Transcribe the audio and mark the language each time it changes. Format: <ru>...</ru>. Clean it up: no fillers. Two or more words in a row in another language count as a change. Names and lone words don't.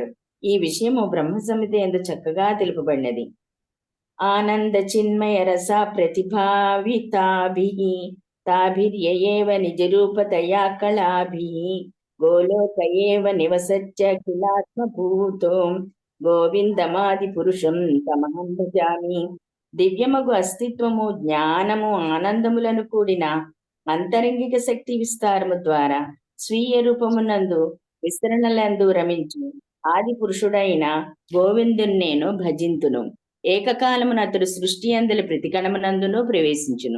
<te>ఈ విషయము బ్రహ్మ సంహిత యందు చక్కగా తెలుపబడినది.</te> <sa>ఆనంద చిన్మయ రస ప్రతిభావితాభిః తాభిర్యేవ నిజరూపతయా కళాభిః గోలోక ఏవ నివసత్య కిలాత్మభూతో గోవిందమాది పురుషం తమహం భజామి.</sa> <te>దివ్యమగు అస్తిత్వము, జ్ఞానము, ఆనందములను కూడిన అంతరంగిక శక్తి విస్తారము ద్వారా స్వీయ రూపమునందు విస్తరణలందు రమించు ఆది పురుషుడైన గోవిందుని నేను భజింతును. ఏకకాలమున అతడు సృష్టి అందలి ప్రతి కణమునందును ప్రవేశించును.</te>